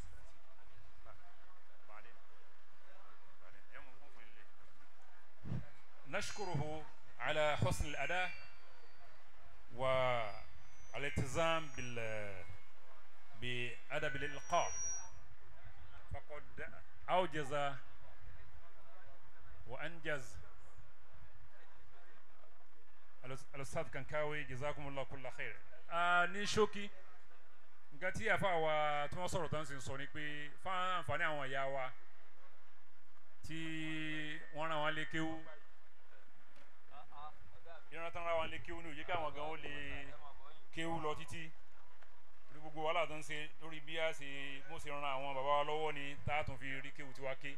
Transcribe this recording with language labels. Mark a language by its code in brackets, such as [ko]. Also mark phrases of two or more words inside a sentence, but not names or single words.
[ar] نشكره على حسن الأداء والالتزام بأدب الإلقاء، فقد أوجز وأنجز الأستاذ كنكاوي، جزاكم الله كل خير. [yo] ní ṣókí nǹkan tí àfa wa tí wọ́n sọ̀rọ̀ tán sì ń sọ ni pé fún àǹfààní àwọn ìyá wa tí wọ́n rán wọn lé kéwú, ìran tán rán wọn lé kéwú ní òye káwọn gan ó lè kéwú lọ títí lórí gbogbo wàhálà tó ń ṣe lórí bí a ṣe mú ṣe ran àwọn bàbá wa lọ́wọ́ ni tá a tún fi rí kéwú tiwa ké.